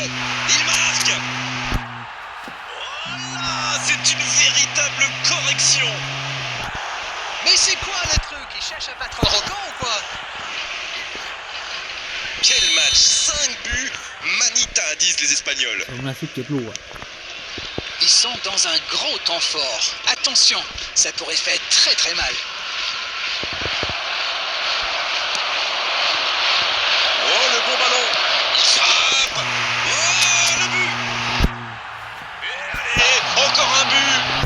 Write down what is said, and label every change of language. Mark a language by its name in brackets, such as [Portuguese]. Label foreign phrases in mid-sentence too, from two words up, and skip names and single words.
[French] Il marque. Voilà, c'est une véritable correction. Mais c'est quoi le truc? Il cherche à battre un record ou quoi? Quel match. 5 buts. Manita, disent les Espagnols. [Thai] สองนาที17 ลูกอ่ะ [French] Ils sont dans un gros temps fort. Attention, ça pourrait faire très très mal. Oh, le bon ballon. Il frappe. Oh, le but. Et allez, encore un but.